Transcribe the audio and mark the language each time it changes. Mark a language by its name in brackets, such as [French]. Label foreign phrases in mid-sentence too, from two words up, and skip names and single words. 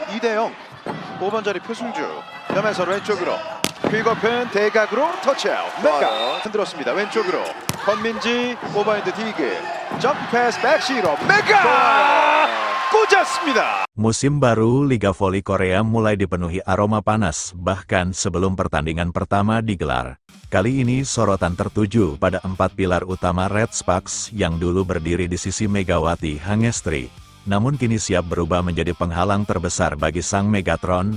[Korean] 2대 0. 5번 자리 표승주. 염에서 왼쪽으로. 퀵오픈 대각으로 터치아웃. 메가 흔들었습니다. 왼쪽으로. 권민지 오버핸드 디그. 점프 패스 백시로 메가 꽂았습니다. [Indonesian] Musim baru Liga Voli Korea mulai dipenuhi aroma panas, bahkan sebelum pertandingan pertama digelar. Kali ini sorotan tertuju pada 4 pilar utama Red Sparks yang dulu berdiri di sisi Megawati Hangestri. Namun kini siap berubah menjadi penghalang terbesar bagi sang Megatron.